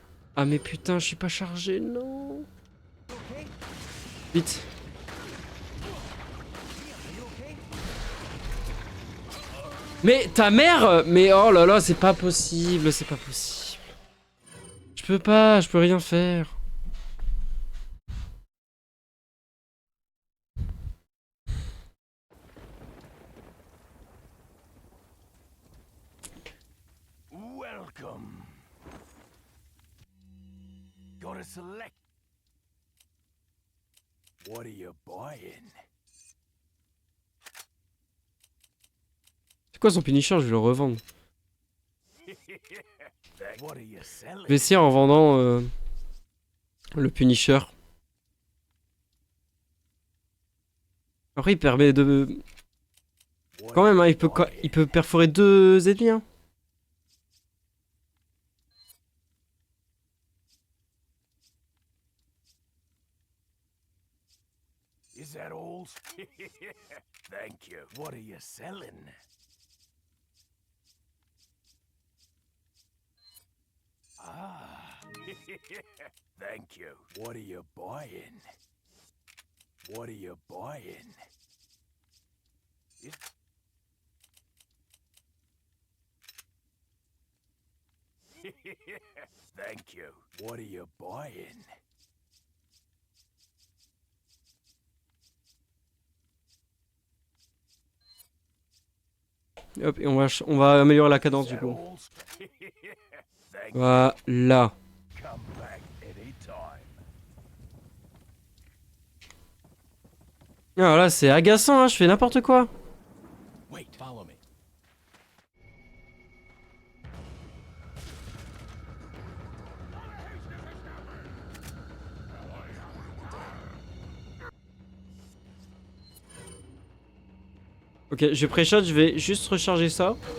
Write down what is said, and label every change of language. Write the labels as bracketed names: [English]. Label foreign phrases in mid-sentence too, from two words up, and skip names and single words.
[French] Ah, mais putain, je suis pas chargé, non. Vite. Mais ta mère! Mais oh là là, c'est pas possible, c'est pas possible. Je peux pas, je peux rien faire. [English] Welcome. Gotta select. What are you buying? [French] C'est quoi son Punisher? Je vais le revendre. [English] What are you selling? [French] Je vais essayer en vendant le Punisher. Après, il permet de. [English] What [French] Quand [English] are [French] même, hein, [English] you [French] il [English] buying? [French] peut perforer 2 ennemis. Hein. [English] Is that all? Thank you. What are you selling? Ah. Thank you. What are you buying? What are you buying? Is- Thank you. What are you buying? [French] Hop, et on va améliorer la cadence [English] Is [French] du [English] that [French] coup. [English] all? Thank you. [French] Voilà. [English] Come back anytime. [French] Alors là, c'est agaçant, hein, je fais n'importe quoi. [English] Wait, follow me. [French] Ok, je pré-shot, je vais juste recharger ça.